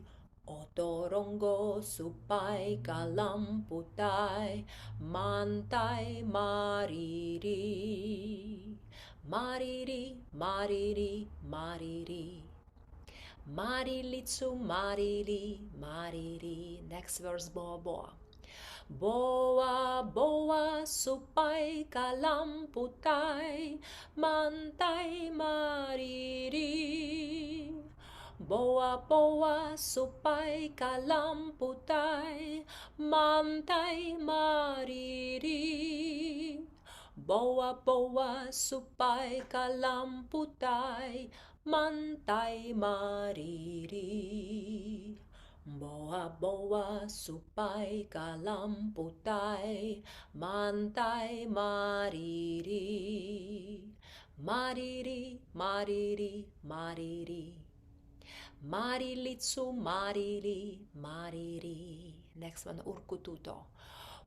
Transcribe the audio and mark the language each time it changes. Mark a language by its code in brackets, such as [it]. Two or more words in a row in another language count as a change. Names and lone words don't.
[qu] Otorongo supai kalamputai mantai mariri. Mariri, mariri, mariri. Marilitsu, marili, mariri. [en] Next verse, [qu] boa, boa. Boa, boa, supai kalamputai mantai mariri. Boa, boa, supai kalamputai mantai mariri. Boa, boa, supai kalamputai mantai mariri. Boa, boa, supai kalamputai mantai mariri. Mariri, mariri, mariri. Marilitsu, marili, mariri. [en] Next one, urkututo.